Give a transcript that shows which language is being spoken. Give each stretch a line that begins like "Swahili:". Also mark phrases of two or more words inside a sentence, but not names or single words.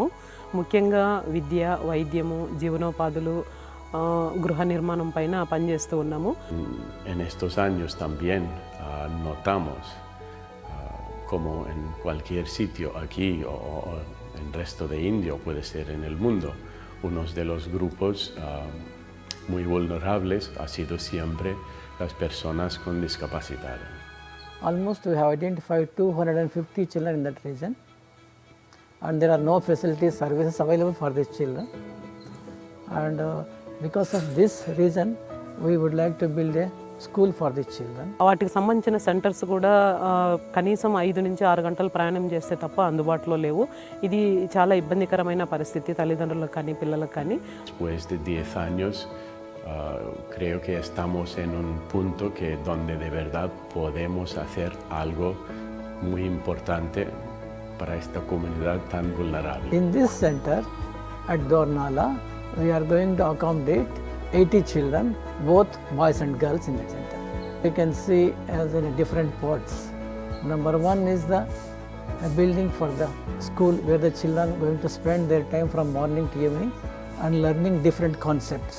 Telugu: ముఖ్యంగా విద్య, వైద్యము, జీవనోపాధులు, గృహ నిర్మాణం పైన పనిచేస్తూ ఉన్నాము.
Spanish: En estos años también notamos, como en cualquier sitio aquí o en el resto de India, o puede ser en el mundo, uno de los grupos muy vulnerables ha sido siempre las personas con discapacidad.
English: Almost we have identified 250 children in that region, and there are no facilities, services available for these children. And because of this reason, we would like to build a school for these children.
Telugu: వాటికి సంబంధించిన సెంటర్స్ కూడా కనీసం 5 నుంచి 6 గంటలు ప్రయాణం చేస్తే తప్ప అందుబాటులో లేవు. ఇది చాలా ఇబ్బందికరమైన పరిస్థితి తల్లిదండ్రులకు కానీ పిల్లలకు కానీ.
Spanish: Después de 10 años, creo que estamos en un punto donde de verdad podemos hacer algo muy importante para esta comunidad tan vulnerable.
English: In this center at Dornala, we are going to accommodate 80 children, both boys and girls in the center. You can see as in different parts. Number one is the building for the school where the children are going to spend their time from morning to evening and learning different concepts.